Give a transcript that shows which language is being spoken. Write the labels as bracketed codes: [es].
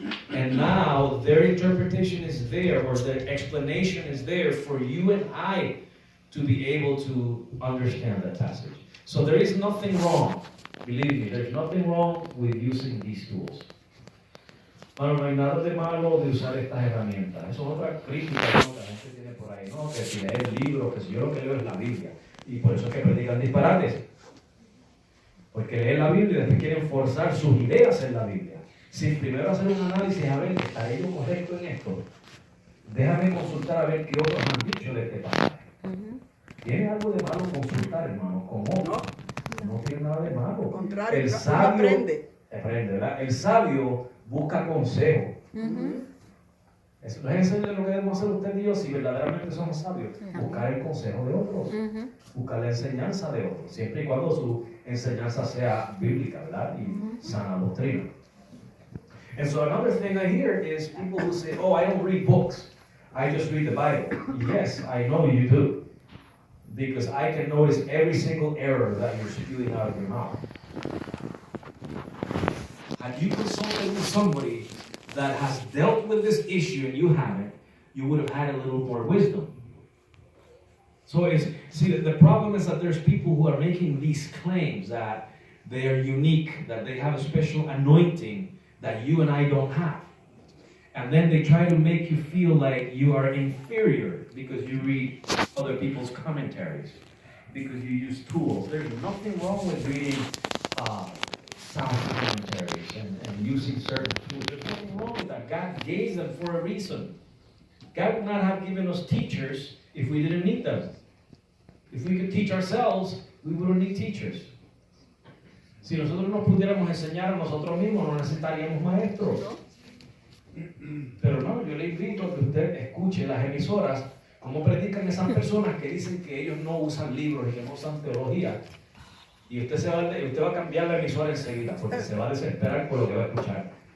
[en] And now their interpretation is there, or their explanation is there for you and I to be able to understand that passage. So there is nothing wrong, believe me, there's nothing wrong with using these tools. [es] Bueno, no hay nada de malo de usar estas herramientas. Eso es otra crítica, ¿no?, que la gente tiene por ahí, ¿no? Que si lees libros, que si yo lo que leo es la Biblia. Y por eso es que predican disparates. Porque leen la Biblia y después quieren forzar sus ideas en la Biblia, sin primero hacer un análisis a ver, ¿estaré yo correcto en esto? Déjame consultar a ver qué otros han dicho de este pasaje. ¿Tiene algo de malo consultar, hermano, con otros? No tiene nada de malo. Contrario, El uno sabio aprende, ¿verdad? El sabio busca consejo. Eso no es lo que debemos hacer usted y yo si verdaderamente somos sabios. Buscar el consejo de otros. Buscar la enseñanza de otros. Siempre y cuando su enseñanza sea bíblica, ¿verdad? Y sana doctrina. [en] And so another thing I hear is people who say, oh, I don't read books. I just read the Bible. Yes, I know you do. Because I can notice every single error that you're spewing out of your mouth. Had you consulted with somebody that has dealt with this issue and you haven't, you would have had a little more wisdom. So the problem is that there's people who are making these claims that they are unique, that they have a special anointing that you and I don't have. And then they try to make you feel like you are inferior because you read other people's commentaries, because you use tools. There's nothing wrong with reading sound commentaries and using certain tools. There's nothing wrong with that. God gave them for a reason. God would not have given us teachers if we didn't need them. If we could teach ourselves, we wouldn't need teachers. [es] Si nosotros nos pudiéramos enseñar a nosotros mismos, no necesitaríamos maestros. Pero no, yo le invito a que usted escuche las emisoras ¿Cómo predican esas personas que dicen que ellos no usan libros y que no usan teología? Y usted va a cambiar la emisora enseguida porque se va a desesperar por lo que va a escuchar.